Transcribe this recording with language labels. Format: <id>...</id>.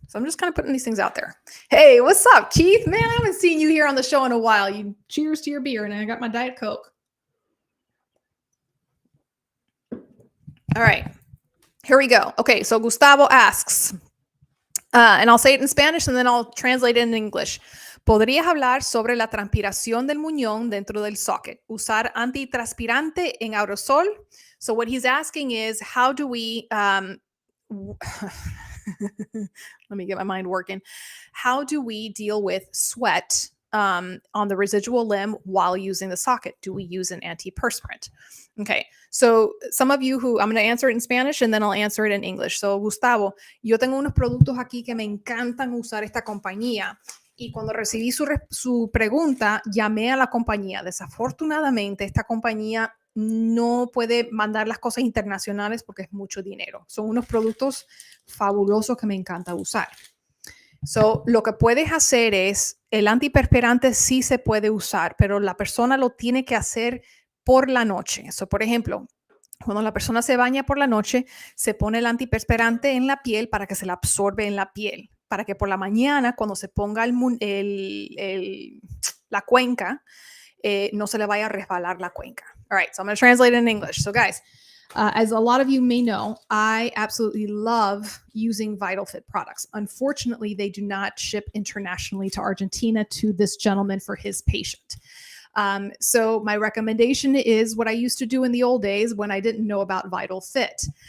<en>So I'm just kind of putting these things out there. Hey, what's up, Keith? Man, I haven't seen you here on the show in a while. You cheers to your beer, and I got my Diet Coke. All right, here we go. Okay, so Gustavo asks, and I'll say it in Spanish and then I'll translate it in English.</en> <es>¿Podrías hablar sobre la transpiración del muñón dentro del socket? Usar antitranspirante en aerosol?</es> <en>So what he's asking is, how do we let me get my mind working. How do we deal with sweat on the residual limb while using the socket? Do we use an antiperspirant? Okay, so some of you who, I'm going to answer it in Spanish and then I'll answer it in English.</en> <es>So, Gustavo, yo tengo unos productos aquí que me encantan usar esta compañía. Y cuando recibí su pregunta, llamé a la compañía. Desafortunadamente, esta compañía no puede mandar las cosas internacionales porque es mucho dinero. Son unos productos fabulosos que me encanta usar. So, lo que puedes hacer es, el antiperspirante sí se puede usar, pero la persona lo tiene que hacer por la noche. So, por ejemplo, cuando la persona se baña por la noche, se pone el antiperspirante en la piel para que se la absorbe en la piel, para que por la mañana, cuando se ponga la cuenca, no se le vaya a resbalar la cuenca.</es> <en>All right, so I'm going to translate it in English. So guys, as a lot of you may know, I absolutely love using VitalFit products. Unfortunately, they do not ship internationally to Argentina to this gentleman for his patient. So my recommendation is what I used to do in the old days when I didn't know about VitalFit.</en>